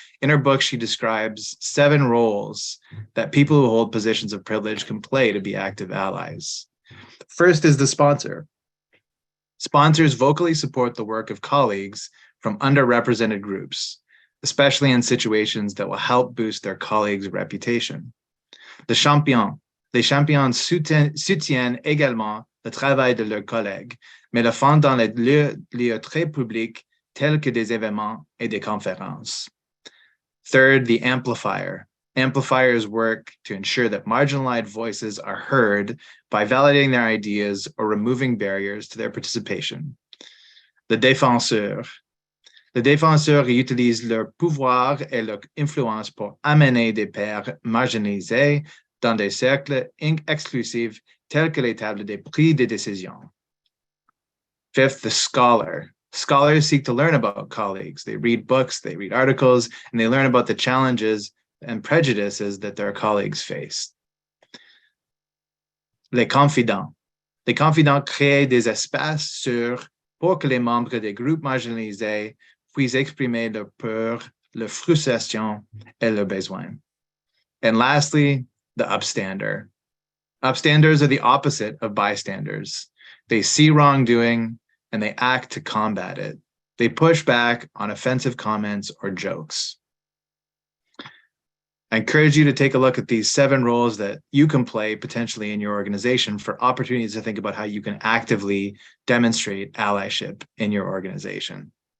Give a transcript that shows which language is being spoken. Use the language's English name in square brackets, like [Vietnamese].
[English] In her book, she describes 7 roles that people who hold positions of privilege can play to be active allies. First is the sponsor. Sponsors vocally support the work of colleagues from underrepresented groups, especially in situations that will help boost their colleagues' reputation. The champion. [French] Les champions soutiennent également le travail de leurs collègues, mais le font dans les lieux très publics tels que des événements et des conférences. [English] Third, the amplifier. Amplifiers work to ensure that marginalized voices are heard by validating their ideas or removing barriers to their participation. [French] Le défenseur. Les défenseurs utilisent leur pouvoir et leur influence pour amener des pairs marginalisés dans des cercles exclusifs tels que les tables des prix de décision. [English] Fifth, the scholar. Scholars seek to learn about colleagues. They read books, they read articles, and they learn about the challenges and prejudices that their colleagues face. [French] Les confidents. Les confidents créent des espaces sûrs pour que les membres des groupes marginalisés puissent exprimer leurs peurs, leurs frustrations, et leurs besoins. [English] And lastly, the upstander. Upstanders are the opposite of bystanders. They see wrongdoing and they act to combat it. They push back on offensive comments or jokes. I encourage you to take a look at these 7 roles that you can play potentially in your organization for opportunities to think about how you can actively demonstrate allyship in your organization.